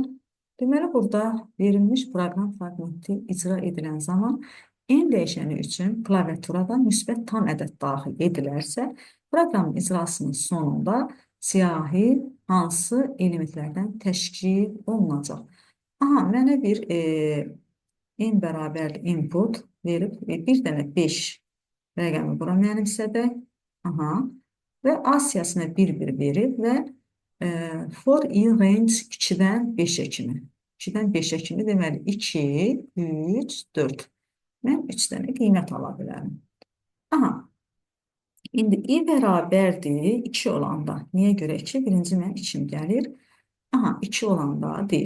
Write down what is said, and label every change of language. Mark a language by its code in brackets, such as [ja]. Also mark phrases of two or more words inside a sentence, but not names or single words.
[az] Deməli, burada verilmiş proqram fraqmenti icra edilən zaman n dəyişəni üçün klaviaturada müsbət tam ədəd daxil edilərsə, proqramın icrasının sonunda siyahı hansı elementlərdən təşkil olunacaq? Aha, mənə bir n bərabərli input verib, bir dənə 5 rəqəmi bura mənimsədək. Aha. Və A siyasına 1-1 verib və [en] for i range [az] 2-dən 5-ə kimi. 2-dən 5-ə kimi deməli 2, 3, 4. Mən 3 dənə qiymət ala bilərəm. Aha. İndi i bərabərdir 2 olanda. Niyə görə 2? Birinci mən 2 gəlir. Aha, 2 olanda deyir.